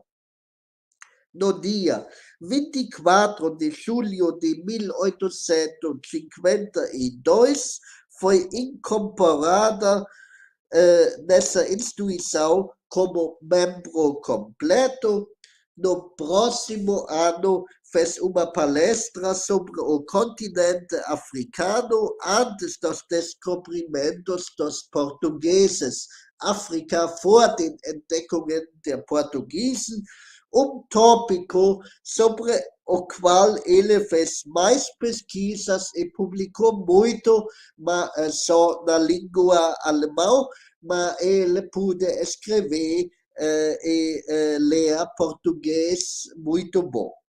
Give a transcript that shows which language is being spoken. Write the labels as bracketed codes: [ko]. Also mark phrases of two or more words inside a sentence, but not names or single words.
[pt] No dia 24 de julho de 1852, foi incorporada nessa instituição como membro completo. No próximo ano, fez uma palestra sobre o continente africano antes dos descobrimentos dos portugueses. [de] África vor den Entdeckungen der Portugiesen, [pt] tópico sobre o qual ele fez mais pesquisas e publicou muito, mas só na língua alemã, mas ele pôde escrever e ler português muito bom.